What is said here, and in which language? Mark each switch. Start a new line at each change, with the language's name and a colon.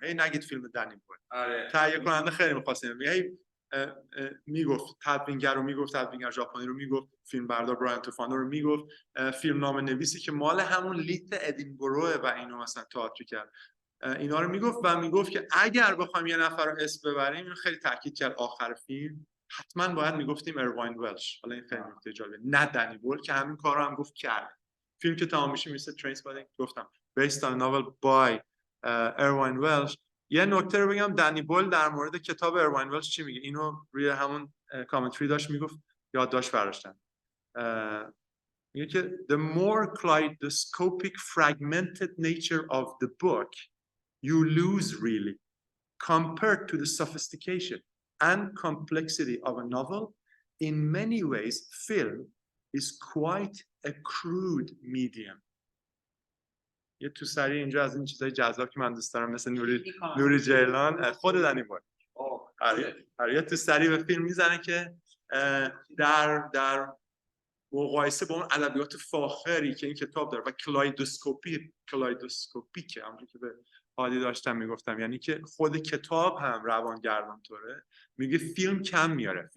Persian: هی نگید فیلم دنی بویل. تهیه کننده خیلی می‌خواست میگفت تدوینگر ژاپنی رو میگفت، فیلم بردار برایان توفانو رو میگفت، فیلم نام نویسی که مال همون لیت ادینبروه و اینو مثلا تئاتر کرد اینا رو میگفت که اگر بخوایم یه نفر رو اسم ببریم، اینو خیلی تاکید کرد آخر فیلم حتما باید میگفتیم ارواین ولش. حالا این خیلی نکته جالبه، نه دنی بویل که همین کارو هم گفت کرد. فیلم که تمام میشه میشه Trainspotting، گفتم
English: based on a novel by Erwin Welsh.
Persian: یه نکته رو بگم، دنی بویل در مورد کتاب اروین ولش چی میگه، اینو روی همون کامنتری داشت میگفت، یادداشت برداشتم، میگه که
English: the more kaleidoscopic fragmented nature of the book you lose really compared to the sophistication and complexity of a novel. In many ways film is quite a crude medium.
Persian: یه تو سری اینجا از این چیزای جذاب که من دوست دارم مثل نوری جیلان، خود دنی بویل یه تو سری به فیلم میزنه که در مقایسه با اون ادبیات فاخری که این کتاب داره و کلایدوسکوپیکه، همونجوری که به حالی داشتم میگفتم، یعنی که خود کتاب هم روانگردان طوره، میگه فیلم کم میاره.